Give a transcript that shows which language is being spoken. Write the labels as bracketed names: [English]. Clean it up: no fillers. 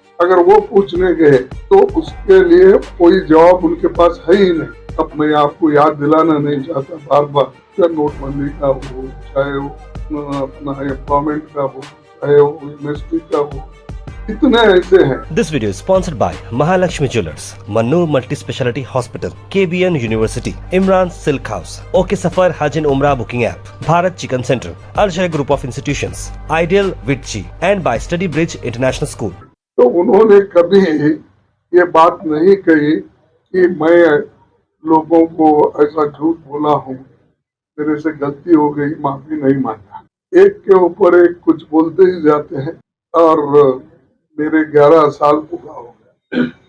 [Hindi] अगर वो पूछने गए तो उसके लिए कोई जवाब उनके पास है ही नहीं। अब मैं आपको याद दिलाना नहीं चाहता बार बार, चाहे नोटबंदी का हो, चाहे वो अपना एम्प्लॉयमेंट का हो, चाहे वो यूनिवर्सिटी का हो, इतने ऐसे हैं। [English] This video is sponsored by Mahalakshmi Jewelers, Mannur Multi Speciality Hospital, KBN University, Imran Silk House, OK Safar Hajj and Umrah Booking App, Bharat Chicken Center, Al Shaykh Group of Institutions, Ideal Vitchi, and by Study Bridge International School. [Hindi] तो उन्होंने कभी ये बात नहीं कही कि मैं लोगों को ऐसा झूठ बोला हूँ, मेरे से गलती हो गई, माफी नहीं मांगा। एक के ऊपर एक कुछ बोलते ही जाते हैं और मेरे 11 साल पूरा हो गया।